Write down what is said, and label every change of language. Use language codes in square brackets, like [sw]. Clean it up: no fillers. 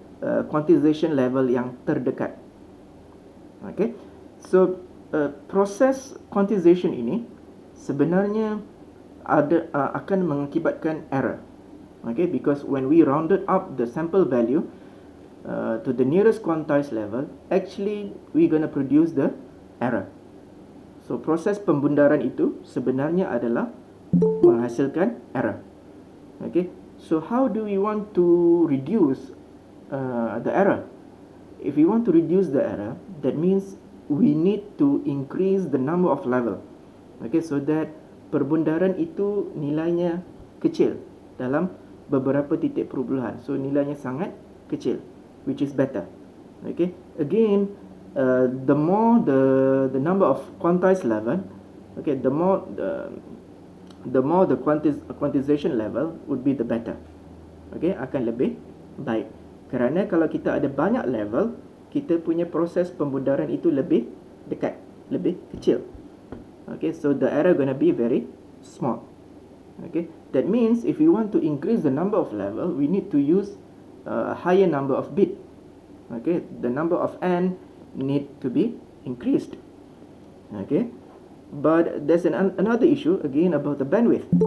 [ms] quantization level yang terdekat. Okay, so proses quantization ini sebenarnya akan mengakibatkan error. [en] Okay, because when we rounded up the sample value to the nearest quantized level, actually we're gonna produce the error. [ms] So proses pembundaran itu sebenarnya adalah menghasilkan error. [en] Okay, so how do we want to reduce the error? If we want to reduce the error, that means we need to increase the number of level. Okay, so that [ms] perbundaran itu nilainya kecil dalam beberapa titik perubahan. So nilainya sangat kecil, [en] which is better. Okay, again, the more the number of quantized level, okay, the more the quantization level would be the better. [ms] Okay, akan lebih baik. Kerana kalau kita ada banyak level, kita punya proses pembundaran itu lebih dekat, lebih kecil. [en] Okay, so the error gonna be very small. Okay, that means if we want to increase the number of level, we need to use a higher number of bit. Okay, the number of n need to be increased. Okay, but there's another issue again about the bandwidth.